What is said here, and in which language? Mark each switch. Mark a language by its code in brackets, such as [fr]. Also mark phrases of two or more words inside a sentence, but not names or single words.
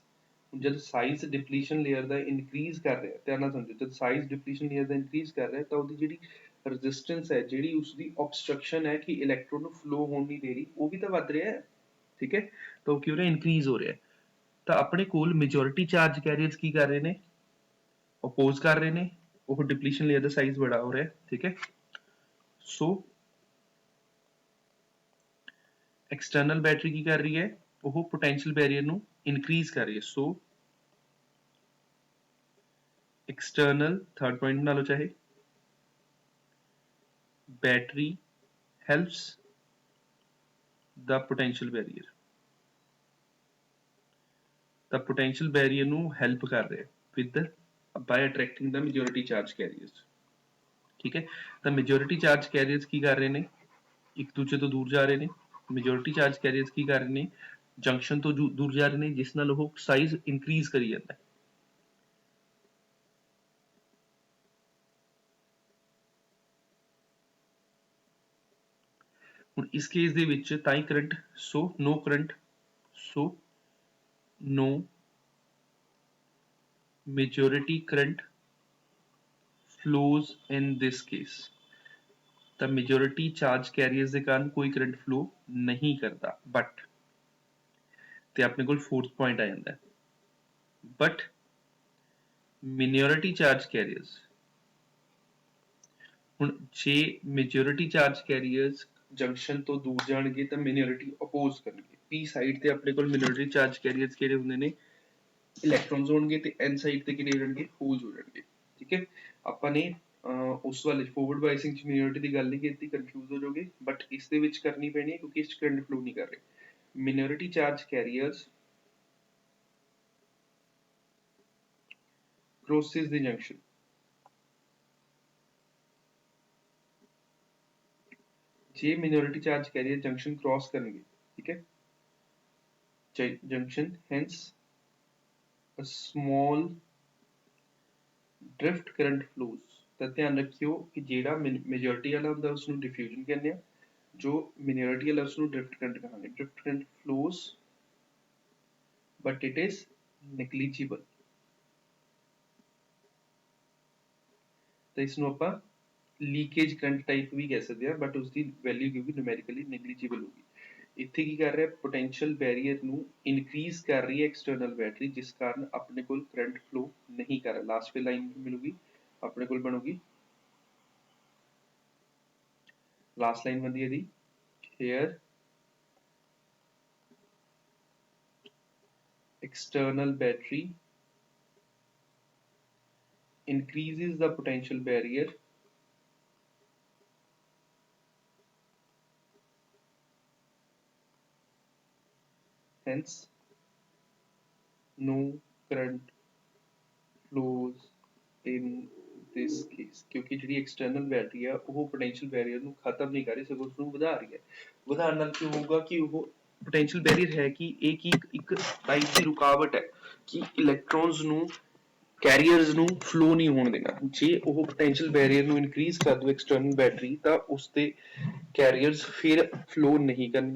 [pa] ਹੁਣ ਜਦ [en] size depletion layer [pa] ਦਾ ਇਨਕਰੀਜ਼ ਕਰ ਰਿਹਾ, ਧਿਆਨ ਨਾਲ ਸਮਝੋ, ਜਦ [en] size depletion layer [pa] ਦਾ ਇਨਕਰੀਜ਼ ਕਰ ਰਿਹਾ ਤਾਂ ਉਹਦੀ ਜਿਹੜੀ ਰੈਜ਼ਿਸਟੈਂਸ ਹੈ, ਜਿਹੜੀ ਉਸਦੀ ਆਬਸਟਰਕਸ਼ਨ ਹੈ ਕਿ ਇਲੈਕਟ੍ਰੋਨ ਨੂੰ ਫਲੋ ਹੋਣ ਨਹੀਂ ਦੇ ਰਹੀ, ਉਹ ਵੀ ਤਾਂ ਵੱਧ ਰਿਹਾ ਹੈ। ਠੀਕ ਹੈ, ਤਾਂ ਉਹ ਕੀ ਹੋ ਰਿਹਾ? ਇਨਕਰੀਜ਼ ਹੋ ਰਿਹਾ। ਤਾਂ ਆਪਣੇ ਕੋਲ [en] majority charge carriers [pa] ਕੀ ਕਰ ਰਹੇ ਨੇ? ਅਪੋਜ਼ ਕਰ ਰਹੇ ਨੇ, ਉਹ [en] depletion layer [pa] ਦਾ ਸਾਈਜ਼ ਬੜਾ ਹੋ ਰਿਹਾ। ਠੀਕ ਹੈ, ਸੋ [en] external battery [pa] ਕੀ ਕਰ ਰਹੀ ਹੈ? वो [en] potential barrier [pa] ਨੂੰ ਇਨਕਰੀਜ਼ ਕਰ ਰਹੀ ਹੈ। ਸੋ [en] external third point [pa] ਬਣਾ ਲੋ ਚਾਹੇ, [en] battery helps the potential barrier. the potential barrier [pa] ਨੂੰ help ਕਰ ਰਿਹਾ [en] with by attracting the majority charge carriers। [pa] ਠੀਕ ਹੈ, ਤਾਂ [en] majority charge carriers [pa] ਕੀ ਕਰ ਰਹੇ ਨੇ? ਇੱਕ ਦੂਜੇ ਤੋਂ ਦੂਰ ਜਾ ਰਹੇ ਨੇ। [en] majority charge carriers [pa] ਕੀ ਕਰ ਰਹੇ ਨੇ? ਜੰਕਸ਼ਨ ਤੋਂ ਦੂਰ ਜਾ ਰਹੇ ਨੇ, ਜਿਸ ਨਾਲ ਉਹ [en] size increase [pa] ਕਰੀ ਜਾਂਦਾ ਹੈ। ਹੁਣ ਇਸ ਕੇਸ ਦੇ ਵਿੱਚ ਤਾਂ ਹੀ [en] current, so no current, so no majority current flows in this case। [pa] ਤਾਂ [en] majority charge carriers [pa] ਦੇ ਕਾਰਨ ਕੋਈ [en] current flow [pa] ਨਹੀਂ ਕਰਦਾ। ਬਟ ਤੇ ਆਪਣੇ ਕੋਲ [en] fourth point [pa] ਆ ਜਾਂਦਾ ਹੈ, [en] but minority charge carriers. [pa] ਹੁਣ ਜੇ [en] majority charge carriers junction [pa] ਤੋਂ ਦੂਰ ਜਾਣਗੇ ਤਾਂ ਮਿਨੋਰਿਟੀ ਅਪੋਜ਼ ਕਰਨਗੇ। [en] P side [pa] ਤੇ ਆਪਣੇ ਕੋਲ [en] minority charge carriers [pa] ਕਿਹੜੇ ਹੁੰਦੇ ਨੇ? ਇਲੈਕਟ੍ਰੋਨਸ ਹੋਣਗੇ, ਤੇ [en] N side [pa] ਤੇ ਕਿਹੜੇ ਹੋ ਜਾਣਗੇ? ਹੋਲਸ ਹੋ ਜਾਣਗੇ। ਠੀਕ ਹੈ, ਆਪਾਂ ਨੇ ਉਸ ਵਾਲੇ [en] forward biasing [pa] ਚ ਮਿਨੋਰਿਟੀ ਦੀ ਗੱਲ ਨਹੀਂ ਕੀਤੀ, ਕਨਫਿਊਜ਼ ਹੋ ਜਾਓਗੇ, ਬਟ ਇਸ ਦੇ ਵਿੱਚ ਕਰਨੀ ਪੈਣੀ ਹੈ ਕਿਉਂਕਿ ਇਸ ਚ [en] current flow [pa] ਨਹੀਂ ਕਰ ਰਹੇ। [en] minority charge carriers crosses the junction। [pa] ਜੇ [en] minority charge carrier junction cross [pa] ਕਰਨਗੇ, ਠੀਕ ਹੈ, [en] junction hence a small drift current flows. [pa] ਤਾਂ ਧਿਆਨ ਰੱਖਿਓ ਕਿ ਜਿਹੜਾ ਮੇਜੋਰਿਟੀ ਵਾਲਾ ਹੁੰਦਾ ਉਸ ਨੂੰ ਡਿਫਿਊਜ਼ਨ ਕਹਿੰਦੇ ਆ, ਜੋ ਮਿਨੋਰਿਟੀ ਵਾਲਾ ਉਸ ਨੂੰ [en] drift current [pa] ਕਹਾਂਗੇ। [en] drift current flows but it is negligible। [pa] ਤਾਂ ਇਸ ਨੂੰ ਆਪਾਂ [en] leakage current type [pa] ਵੀ ਕਹਿ ਸਕਦੇ ਆ, ਬਟ ਉਸਦੀ ਵੈਲਿਊ ਕਿਉਂਕਿ [en] numerically negligible [pa] ਹੋਗੀ। ਇੱਥੇ ਕੀ ਕਰ ਰਿਹਾ? [en] potential barrier [pa] ਨੂੰ ਇਨਕਰੀਜ਼ ਕਰ ਰਹੀ ਹੈ [en] external battery, [pa] ਜਿਸ ਕਾਰਨ ਆਪਣੇ ਕੋਲ [en] current flow [pa] ਨਹੀਂ ਕਰ ਰਿਹਾ। ਲਾਸਟ ਤੇ ਲਾਈਨ ਮਿਲੂਗੀ ਆਪਣੇ ਕੋਲ, ਬਣੂਗੀ [en] last line [pa] ਬਣਦੀ ਹੈ ਦੀ here [en] external battery increases the potential barrier hence no current flows in this case। [pa] ਕਿਉਂਕਿ ਜਿਹੜੀ [en] external battery [pa] ਆ ਉਹ [en] potential barrier [pa] ਨੂੰ ਖਤਮ ਨਹੀਂ ਕਰ ਰਹੀ, ਸਗੋਂ ਉਸਨੂੰ ਵਧਾ ਰਹੀ ਹੈ। ਵਧਾਉਣ ਨਾਲ ਕੀ ਹੋਊਗਾ ਕਿ ਉਹ [en] potential barrier [pa] ਹੈ ਕਿ ਇਹ ਕੀ ਇੱਕ ਟਾਈਪ ਦੀ ਰੁਕਾਵਟ ਹੈ ਕਿ ਇਲੈਕਟ੍ਰੋਨਸ ਨੂੰ ਕੈਰੀਅਰਸ ਨੂੰ ਫਲੋ ਨਹੀਂ ਹੋਣ ਦੇਣਾ। ਜੇ ਉਹ [en] potential barrier [pa] ਨੂੰ ਇਨਕਰੀਜ਼ ਕਰ ਦੋ [en] external battery, [pa] ਤਾਂ ਉਸ ਦੇ ਕੈਰੀਅਰਸ ਫਿਰ ਫਲੋ ਨਹੀਂ ਕਰਨਗੇ।